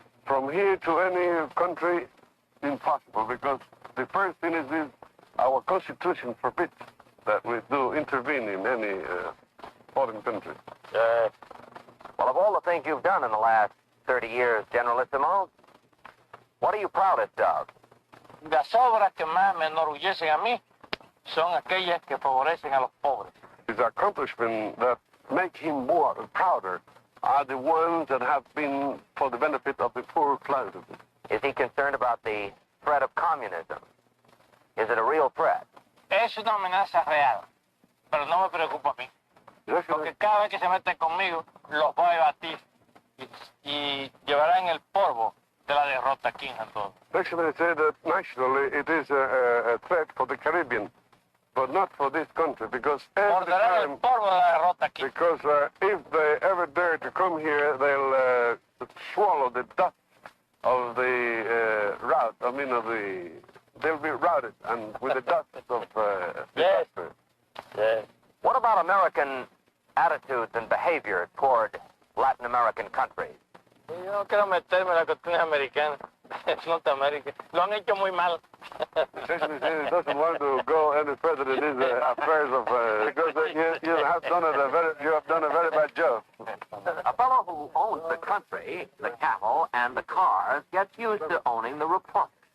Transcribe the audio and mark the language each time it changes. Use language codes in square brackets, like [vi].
[en] From here to any country, impossible, because the first thing is this, our Constitution forbids that we do intervene in any foreign country. Well, of all the things you've done in the last 30 years, Generalissimo, what are you proudest of? [es] Las obras que más me enorgullecen a mí son aquellas que favorecen a los pobres. [en] His accomplishments that make him more prouder are the ones that have been for the benefit of the poor classes. Is he concerned about the threat of communism? Is it a real threat? [es] Es una amenaza real, pero no me preocupa a mí. Porque cada vez que se meten conmigo, los voy a batir y llevarán el polvo de la derrota aquí en Santo Domingo. [en] Actually, say that nationally it is a threat for the Caribbean, but not for this country, because every time, because if they ever dare to come here, they'll swallow the dust of the rout. I mean, they'll be routed, and with the dust of disaster. Yes. What about American attitudes and behavior toward Latin American countries? [es] Yo no quiero meterme en las cuestiones americanas. Es Norteamérica. Lo han hecho muy mal. [en] Essentially, he doesn't want to go any further in these affairs of because you have done a very bad job. A fellow who owns the country, the cattle, and the cars gets used to owning the report.